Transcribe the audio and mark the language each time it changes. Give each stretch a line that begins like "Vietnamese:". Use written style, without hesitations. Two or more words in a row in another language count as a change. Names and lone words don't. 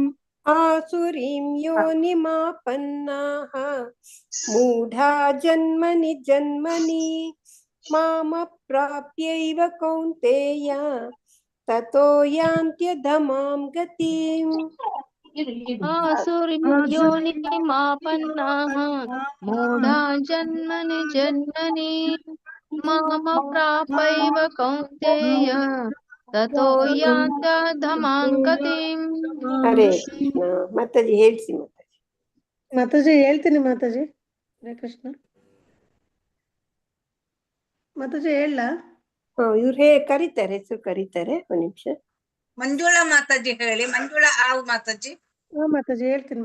Sanskrit: ಆಸುರೀಂ ಯೋನಿಮಾಪನ್ನಾಃ ಮೂಢಾ ಜನ್ಮನಿ ಜನ್ಮನಿ ಮಾಮಪ್ರಾಪ್ಯೈವ ಕೌಂತೇಯ ತತೋ ಯಾಂತ್ಯಧಮಾಂ ಗತಿಂ. ಆಸುರೀಂ ಯೋನಿಮಾಪನ್ನಾಃ ಮೂಢಾ ಜನ್ಮನಿ ಜನ್ಮನಿ ಮಾಮಪ್ರಾಪ್ಯೈವ ಕೌಂತೇಯ ತತೋ ಯಾಂತ್ಯಧಮಾಂ ಗತಿಂ. ಹರೇ ಕೃಷ್ಣ.
Kannada: ಮಾತಾಜಿ ಹೇಳ್ಸಿ. ಮಾತಾಜಿ ಹೇಳ್ತೀನಿ. ಮಾತಾಜಿ
Sanskrit: ಹರೇ ಕೃಷ್ಣ.
Kannada: ಮಾತಾಜಿ ಹೇಳ. ಇವ್ರು ಕರೀತಾರೆ, ಹೆಸರು ಕರೀತಾರೆ. ಒಂದ್ ನಿಮಿಷ. ಮಂಜುಳಾ ಮಾತಾಜಿ ಹೇಳಿ. ಮಂಜುಳಾ ಆವು ಮಾತಾಜಿ. ಮಾತಾಜಿ ಹೇಳ್ತೀನಿ.